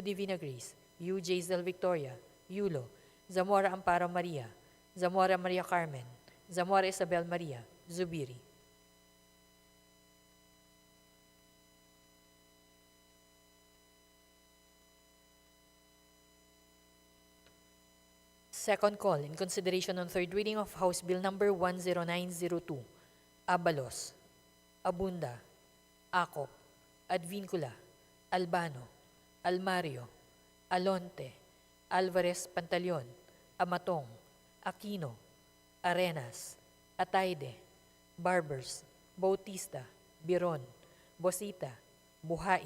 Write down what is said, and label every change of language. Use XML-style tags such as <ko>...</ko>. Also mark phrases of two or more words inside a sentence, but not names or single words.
<en>Divina Grace, U. Jaisel Victoria, Yulo, Zamora Amparo Maria, Zamora Maria Carmen, Zamora Isabel Maria, Zubiri. Second call, in consideration on third reading of House Bill Number 10902, Abalos, Abunda, Acop, Advincula, Albano, Almario, Alonte, Alvarez Pantaleon, Amatong, Aquino, Arenas, Atayde, Barbers, Bautista, Biron, Bosita, Buhain,</en>